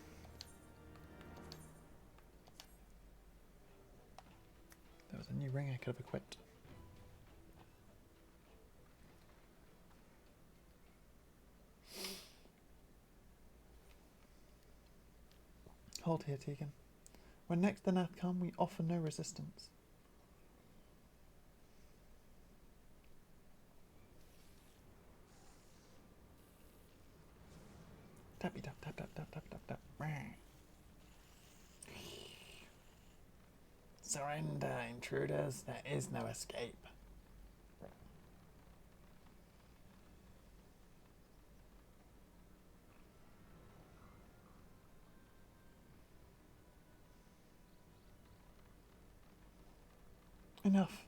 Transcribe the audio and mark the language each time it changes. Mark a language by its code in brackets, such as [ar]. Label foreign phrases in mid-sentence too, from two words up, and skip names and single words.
[en] There was a new ring I could have equipped. Hold here, Tegan. When next the Gnath come, we offer no resistance. Tappy tap tap tap tap tap tap tap. Surrender, intruders. There is no escape. Enough.